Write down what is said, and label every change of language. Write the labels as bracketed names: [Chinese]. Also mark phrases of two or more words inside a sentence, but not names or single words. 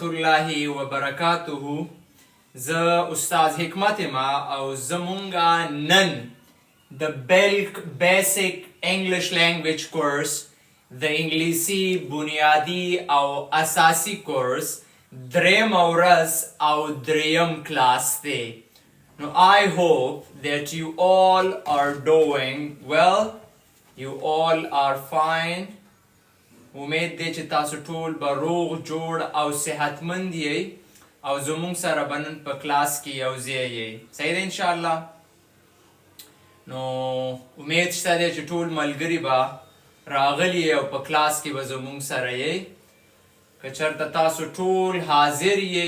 [Pashto] الله وبرکاته زه استاد حکمت ما او زمونږ نن د [English] basic English language course [Pashto] د انګلیسي بنیادي او اساسي کورس دریم ورځ او دریم کلاس دی [English] Now, I hope that you all are doing well. You all are fine. [Pashto] امید دی چې تاسو ټول به روغ جوړ او صحتمند یې او زموږ سره به نن په کلاس کې یو ځای یې صحیح ده انشاءالله نو امید شته دی چې ټول ملګري به راغلي او په کلاس کې به زموږ سره یې که چېرته تاسو ټول حاضر یې